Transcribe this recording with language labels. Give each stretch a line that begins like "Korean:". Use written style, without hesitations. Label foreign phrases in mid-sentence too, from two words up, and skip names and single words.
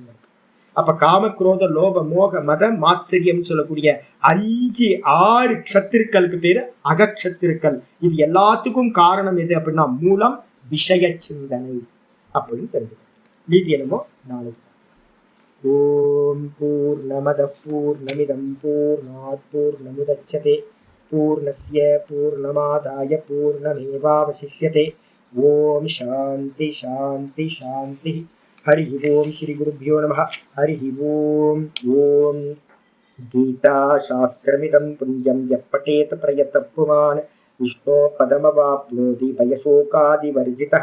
Tamil: அப்ப காம குரோத லோப மோக மத மாத்சரியம் சொல்லக்கூடிய 5-6 க்ஷத்திருக்களுக்கு பேரு அகக்ஷத்திருக்கள். இது எல்லாத்துக்கும் காரணம் எது அப்படின்னா மூலம் விஷய சிந்தனை அப்படின்னு தெரிஞ்சுக்கணும். நீதி என்னமோ நாளைக்கு.
Sanskrit: ॐ पूर्णमदः पूर्णमिदं पूर्णात् पूर्णमुदच्यते पूर्णस्य पूर्णमादाय पूर्णमेवावशिष्यते. ॐ शान्तिः शान्तिः शान्तिः. हरि ओम श्री गुरुभ्यो नमः. हरि ओम. ओम गीता शास्त्रमिदं पुण्यं यः पठेत प्रयतः पुमान् विष्णो पदमवाप्नोति भयशोकादिवर्जितः.